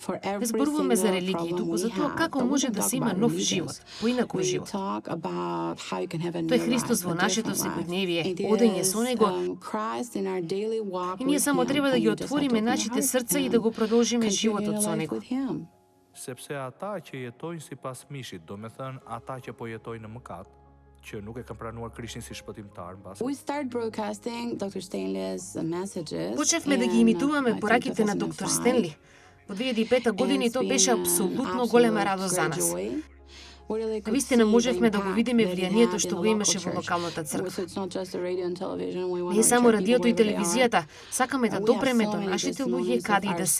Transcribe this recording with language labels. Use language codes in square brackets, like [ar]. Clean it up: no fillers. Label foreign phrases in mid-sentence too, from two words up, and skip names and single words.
[mk] Не зборуваме за религија, туку за тоа како може да се има нов живот, поинаков живот. Тој Христос во нашето секојдневие, одење со Него, и ние само треба да ги отвориме нашите срца и да го продолжиме животот со Него. [sq] Sepse ata që jetojnë sipas mishit, do me thënë ata që po jetojnë në mëkat, që nuk e kanë pranuar Krishtin si shpëtimtar mbas. [mk] Почнавме да ги имитуваме пораките на доктор Стенли. Во 2005 година и тоа беше апсолутно голема радост за нас. Навистина можевме да го видиме влијанието што го имаше во локалната црква. Не само радиото и телевизијата, сакаме да допреме до нашите луѓе каде и да се.